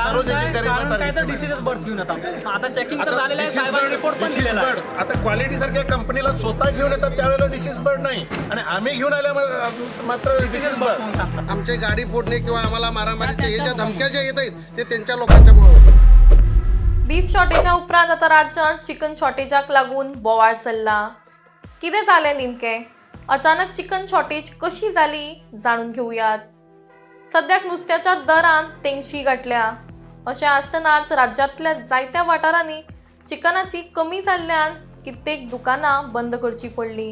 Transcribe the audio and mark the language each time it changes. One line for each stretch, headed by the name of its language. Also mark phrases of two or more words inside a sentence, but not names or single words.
Marathi: काय तर
English: diseaseच birds
Marathi: घेऊन येतात. आता चेकिंग तर झालेलं आहे, साहेबांनी रिपोर्ट पण दिलेला आहे. आता क्वालिटी सारख्या कंपनीला स्वतः घेऊन येतात त्यावेळेला
English: disease bird
Marathi: नाही, आणि आम्ही घेऊन आल्यामुळे मात्र
English: disease bird.
Marathi: आमची गाडी फोडणे किंवा आम्हाला मारामारीच्या याच्या धमक्या ज्या येत आहेत ते त्यांच्या लोकांच्यामुळे.
English: beef shortageा
Konkani: उपरांत आता राज्यात
English: chicken shortageाक
Konkani: लागून बोवाळ चल्ला. कितें जालें नेमकें? अचानक
English: chicken shortage
Konkani: कशी जाली जाणून घेऊयात. सद्याक नुस्त्याच्या दरान तेंगशी गाठल्या. अशें आसतनाच राज्यांतल्या जायत्या वाठारांनी चिकनाची कमी जाल्ल्यान कित्येक दुकानां बंद करची पडली.